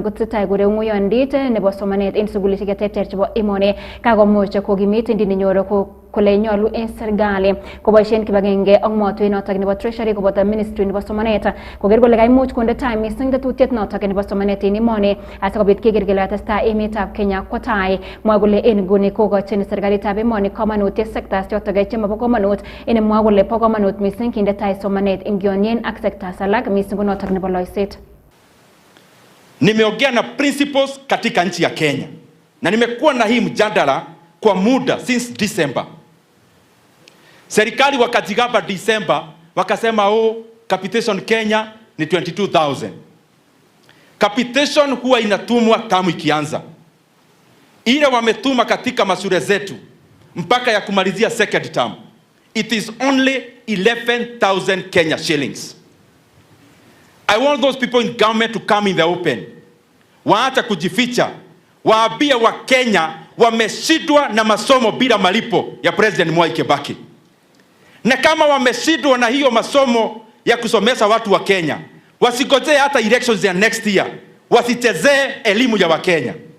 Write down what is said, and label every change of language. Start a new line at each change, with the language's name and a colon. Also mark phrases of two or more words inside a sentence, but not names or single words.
Kalenjin: kotesetai koreu nguyondit nebo somanet en sugulishek cheterter chebo emoni kakomuch kokimit ndindinyoro kole nyolu en serikali koboisien kibagenge ak motwet notok nebo treasury koboto ministry nebo somanet koker kole kaimuch konde tai mising tetutiet notok nebo somanet en emoni asikobit keker kele atestai emetab Kenya kwo tai mwa kole en nguni kokochin serikalitab emoni komonutiet sectors chotok chemabo komonut en mwa kole bo komonut mising kinde tai somanet en kionyen ak sectors alak mising ko notok nebo loiset.
Swahili: Nimeongea na principals katika nchi ya Kenya na nimekuwa na hii mjadala kwa muda since December. Serikali wakajigamba December wakasema capitation Kenya ni 22,000. Capitation huwa inatumwa tamu ikianza. Ile wametuma katika mashule zetu mpaka ya kumalizia
English: second term, it is only 11,000 Kenya shillings. I want those people in government to come in the open.
Swahili: Waacha kujificha. Waambie wa Kenya wameshindwa na masomo bila malipo ya President Mwai Kibaki. Na kama wameshindwa na hiyo masomo ya kusomesha watu wa Kenya, wasigojee hata elections ya
English: next year,
Swahili: wasichezee elimu ya wa Kenya.